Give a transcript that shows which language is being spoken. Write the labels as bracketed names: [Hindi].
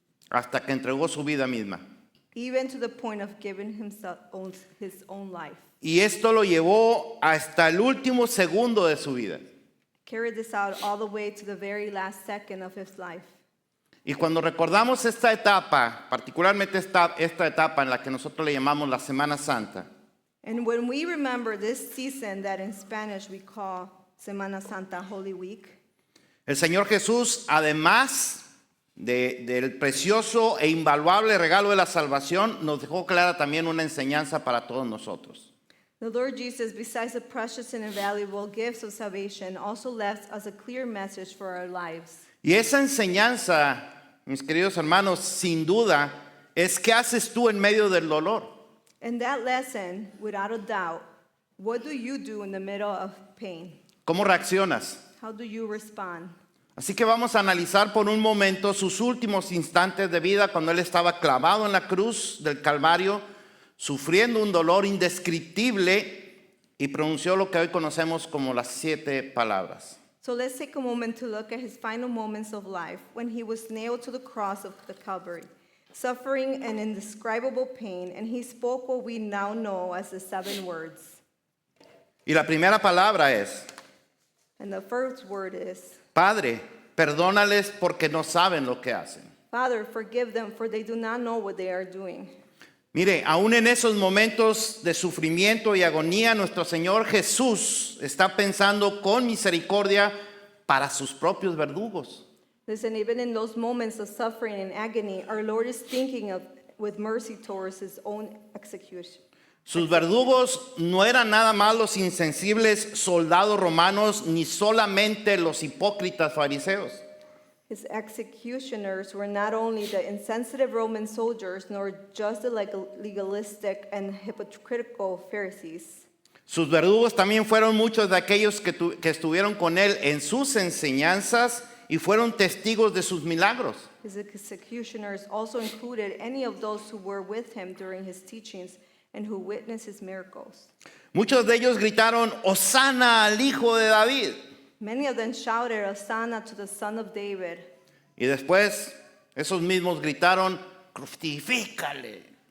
[Spanish] hasta que entregó su vida misma. [English] Even to the point of giving Himself His own life. [Spanish] Y esto lo llevó hasta el último segundo de su vida. [English] Carried this out all the way to the very last second of His life. [Spanish] Y cuando recordamos esta etapa, particularmente esta etapa en la que nosotros le llamamos la Semana Santa, [English] And when we remember this season that in Spanish we call Semana Santa, Holy Week, [Spanish] el Señor Jesús, además del precioso e invaluable regalo de la salvación, nos dejó clara también una enseñanza para todos nosotros. [English] the Lord Jesus, besides the precious and invaluable gifts of salvation, also left us a clear message for our lives. [Spanish] Y esa enseñanza, mis queridos hermanos, sin duda, es qué haces tú en medio del dolor. [English] And that lesson, without a doubt, what do you do in the middle of pain? [Spanish] ¿Cómo reaccionas? [English] How do you respond? [Spanish] Así que vamos a analizar por un momento sus últimos instantes de vida cuando él estaba clavado en la cruz del Calvario, sufriendo un dolor indescriptible y pronunció lo que hoy conocemos como las 7 palabras. [English] So let's take a moment to look at his final moments of life when he was nailed to the cross of the Calvary, suffering an indescribable pain, and he spoke what we now know as the 7 words. [Spanish] Y la primera palabra es: [English] And the first word is, [Spanish] Padre, perdónales porque no saben lo que hacen. [English] Father, forgive them, for they do not know what they are doing. [Spanish] Mire, aún en esos momentos de sufrimiento y agonía, nuestro Señor Jesús está pensando con misericordia para sus propios verdugos. [English] Listen, even in those moments of suffering and agony, our Lord is thinking of with mercy towards his own execution. [Spanish] Sus verdugos no eran nada más los insensibles soldados romanos, ni solamente los hipócritas fariseos. [English] His executioners were not only the insensitive Roman soldiers, nor just the legalistic and hypocritical Pharisees. [Spanish] Sus verdugos también fueron muchos de aquellos que estuvieron con él en sus enseñanzas y fueron testigos de sus milagros. [English] His executioners also included any of those who were with him during his teachings and who witnessed his miracles. [Spanish] Muchos de ellos gritaron, Hosana al Hijo de David. [English] Many of them shouted, Hosanna to the Son of David. [Spanish] Y después, esos mismos gritaron, crucifícale.